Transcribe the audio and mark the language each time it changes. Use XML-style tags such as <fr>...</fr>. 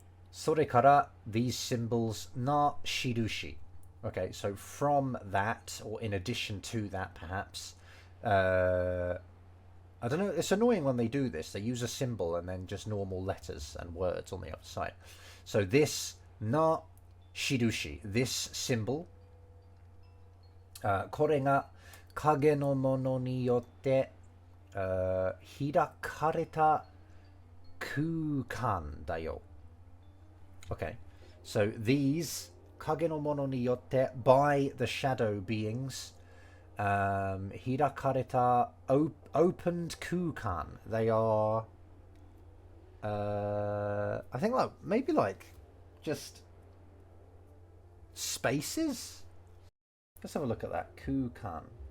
<ja>それから</ja> <en>these symbols na shirushi. Okay, so from that, or in addition to that, perhaps, I don't know, it's annoying when they do this. They use a symbol and then just normal letters and words on the other side. So this na shirushi, this symbol,</en> <ja>これが影のものによって開かれた空間だよ.</ja> <en>Okay, so these</en> <ja>影のものによって</ja> <en>by the shadow beings,</en> <ja>開かれた</ja> <en>opened 空間. They are, I think maybe just spaces. Let's have a look at that. Kukan.</en>